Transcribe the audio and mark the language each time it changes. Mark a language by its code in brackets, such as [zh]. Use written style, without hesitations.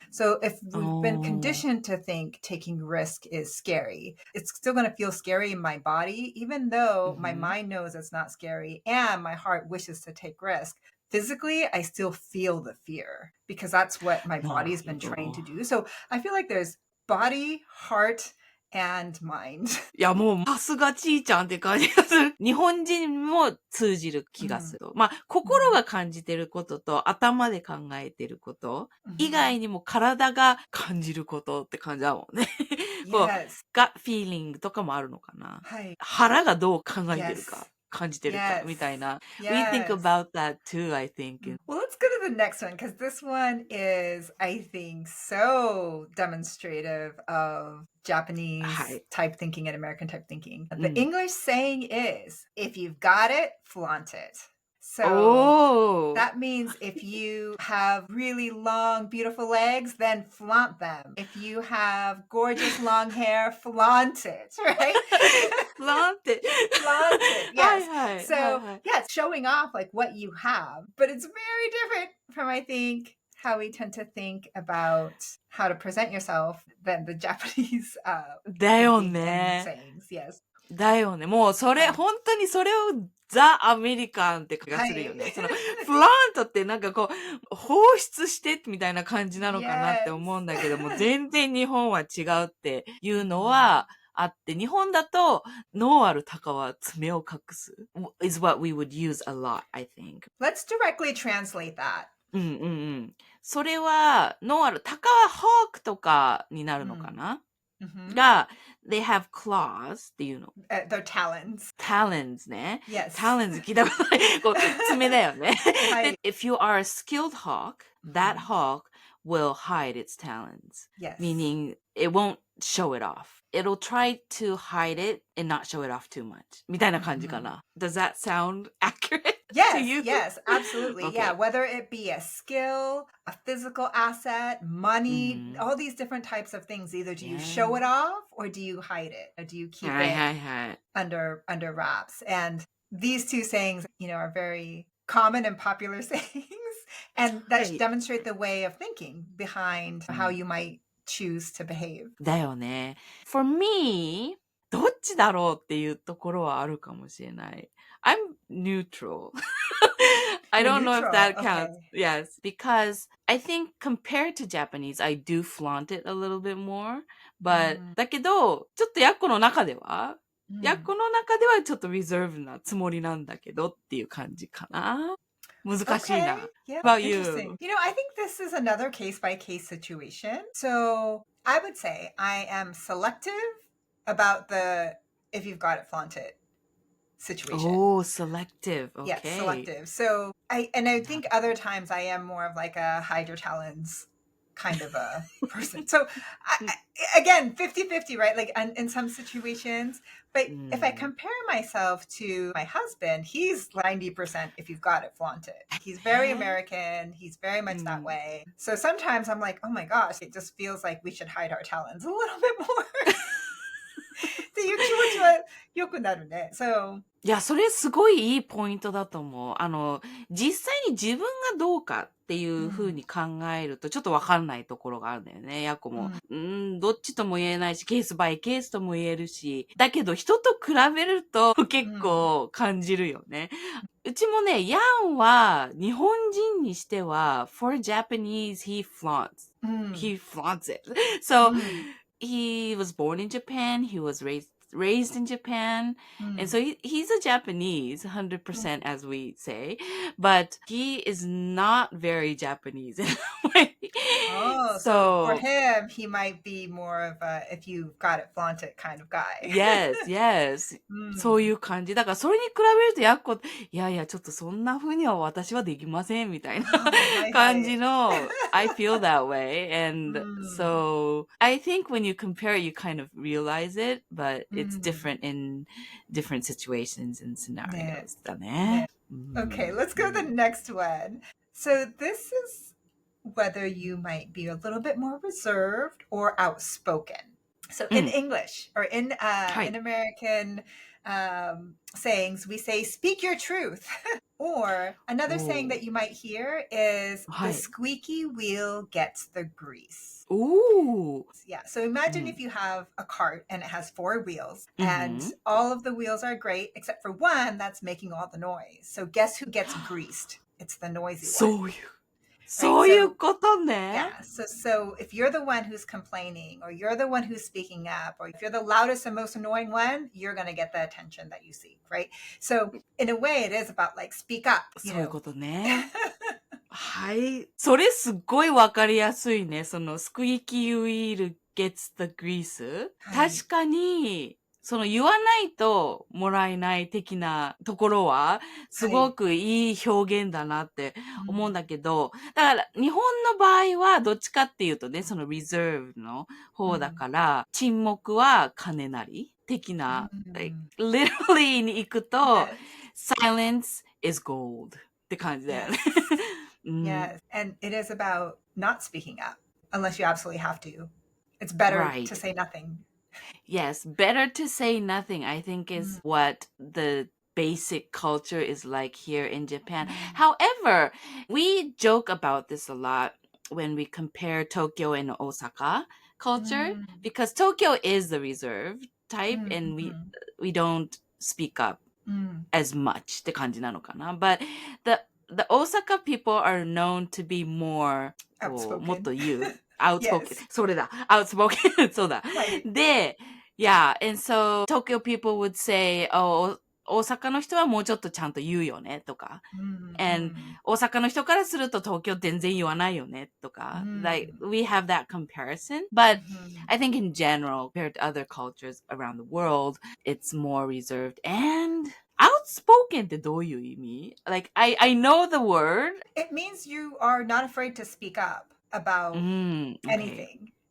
[en] So if we've been conditioned to think taking risk is scary, it's still going to feel scary in my body, even though my mind knows it's not scary and my heart wishes to take risk. Physically, I still feel the fear because that's what my body's been trained to do. So I feel like there's body, heart, and mind. [ja] いや、もう、さすがちーちゃんって感じがする。日本人も通じる気がする。まあ、心が感じてることと頭で考えてること以外にも体が感じることって感じだもんね。こう、 [en] gut feeling [ja] とかもあるのかな。腹がどう考えてるか。感じてるかみたいな。 [en] We think about that too, I think. Well, let's go to the next one because this one is, I think, so demonstrative of Japanese type thinking and American type thinking. The English saying is, if you've got it, flaunt it. So that means if you have really long, beautiful legs, then flaunt them. If you have gorgeous long hair, flaunt it, right? Flaunt it. Flaunt it, yes. So, yeah, it's showing off like what you have. But it's very different from, I think, how we tend to think about how to present yourself than the Japanese [ja] だよね。 [en] sayings, yes. [ja] だよね。もうそれ、本当にそれをザ・アメリカンって気がするよね。その、フラントってなんかこう、放出してみたいな感じなのかなって思うんだけども、全然日本は違うっていうのはあって、日本だと、ノーアルタカは爪を隠す [en] is what we would use a lot, I think. Let's directly translate that. [ja] それは、ノーアル、タカはホークとかになるのかな、が、 [en] they have claws [ja] っていうの。 [en] They're talons. [ja] Talons ね。 [en] Yes. [ja] Talons 聞いたことない。こう、爪だよね。 [en] If you are a skilled hawk, that hawk will hide its talons. Yes. Meaning, it won't show it off. It'll try to hide it and not show it off too much. [ja] みたいな感じかな。 [en] Does that sound accurate? Yes, you? yes, absolutely. Okay. Yeah, whether it be a skill, a physical asset, money, Mm-hmm. all these different types of things. Either do you show Yeah. it off or do you hide it? Or do you keep Hi, it hi, hi. under wraps? And these two sayings, are very common and popular sayings, and that Right. demonstrate the way of thinking behind how you might choose to behave. [ja] だよね。 [en] For me, [ja] どっちだろうっていうところはあるかもしれない。 [en] I'm neutral. I You're don't know if neutral. that Okay. counts. Yes, because I think compared to Japanese, I do flaunt it a little bit more. [ja] But, だけど、ちょっとヤッコの中では、ヤッコの中ではちょっと reserve なつもりなんだけどっていう感じかな。難しいな。 [en] Okay. Yeah. How about Interesting. you? I think this is another case by case situation. So I would say I am selective about the if you've got it, flaunt it situation. Oh, selective. Okay. Yes, selective. So I think other times I am more of like a hide your talons kind of a person. So again, 50-50, right? Like in some situations. But if I compare myself to my husband, he's 90% if you've got it, flaunt it. He's very American. He's very much that way. So sometimes I'm like, oh my gosh, it just feels like we should hide our talons a little bit more. [ja] っていう気持ちは良くなるね。 [en] So, [ja] いや、それすごいいいポイントだと思う。実際に自分がどうかっていう風に考えると、ちょっとわかんないところがあるんだよね。ヤコも。どっちとも言えないし、ケースバイケースとも言えるし。だけど、人と比べると結構感じるよね。うちもね、ヤンは日本人にしては、 [en] for Japanese, he flaunts. He flaunts it. So, he was born in Japan. He was raised in Japan. And so he's a Japanese, 100% as we say, but he is not very Japanese in a way. Oh, so for him, he might be more of a, if you've got it, flaunt it kind of guy. Yes, yes. [ja] そういう感じ。だからそれに比べるとやっこ、いやいや、ちょっとそんな風には私はできませんみたいな感じの、 [en] I feel that way. And so I think when you compare, you kind of realize it, but it's different in different situations and scenarios [ja] だね。 [en] Okay, let's go to the next one. So this is whether you might be a little bit more reserved or outspoken. So in English or in American sayings, we say, speak your truth. Or another saying that you might hear is, the squeaky wheel gets the grease. Ooh. Yeah. So imagine if you have a cart and it has 4 wheels and all of the wheels are great except for one that's making all the noise. So guess who gets greased? It's the noisy one. [ja] そういうことね。 [en] Yeah. So if you're the one who's complaining or you're the one who's speaking up or if you're the loudest and most annoying one, you're going to get the attention that you seek, right? So in a way, it is about like speak up. [ja] そういうことね。はい。それすっごいわかりやすいね。そのスクイーキーウィール [en] gets the grease。 [ja] 確かに、その言わないともらえない的なところは、すごくいい表現だなって思うんだけど、だから日本の場合はどっちかっていうとね、その reserve の方だから、沈黙は金なり的な、 [en] like, literally [ja] に行くと、 [en] silence is gold [ja] って感じだよね。 [en] Yes, and it is about not speaking up unless you absolutely have to. It's better to say nothing. Yes, better to say nothing, I think, is what the basic culture is like here in Japan. However, we joke about this a lot when we compare Tokyo and Osaka culture, because Tokyo is the reserved type and we don't speak up as much [ja] って感じなのかな. [en] But the Osaka people are known to be more [ja] もっと言う [en] outspoken. [ja] それだ。outspoken. そうだ。 [en] で、yeah, and so Tokyo people would say, oh, [ja] 大阪の人はもうちょっとちゃんと言うよねとか。 and 大阪の人からすると東京全然言わないよねとか。 [en] like, we have that comparison. But I think in general, compared to other cultures around the world, it's more reserved and outspoken [ja] ってどういう意味? [en] Like, I know the word. It means you are not afraid to speak up about anything.